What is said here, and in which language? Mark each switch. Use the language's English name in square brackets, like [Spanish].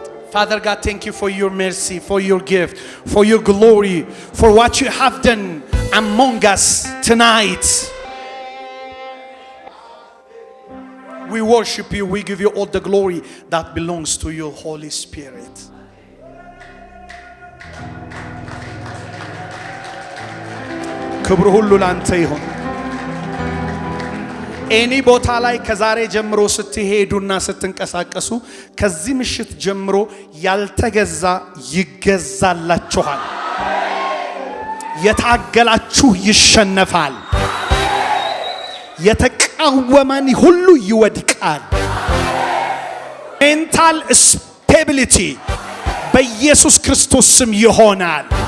[English] Father God, thank you for your mercy, for your gift, for your glory, for what you have done among us tonight. We worship you. We give you all the glory that belongs to your Holy Spirit. [Amharic] ክብር ሁሉ ላንተ ይሁን። ኤኒ ቦታ ላይ ከዛሬ ጀምሮ ስትሄዱና ስትንቀሳቀሱ ከዚህ ምሽት ጀምሮ ያልተገዛ ይገዛላችኋል። የታገላችሁ ይሸነፋል። የተቃወመን ሁሉ ይወድቃል። [English] ሜንታል ስቴቢሊቲ [Amharic] በኢየሱስ ክርስቶስ ስም ይሆናል።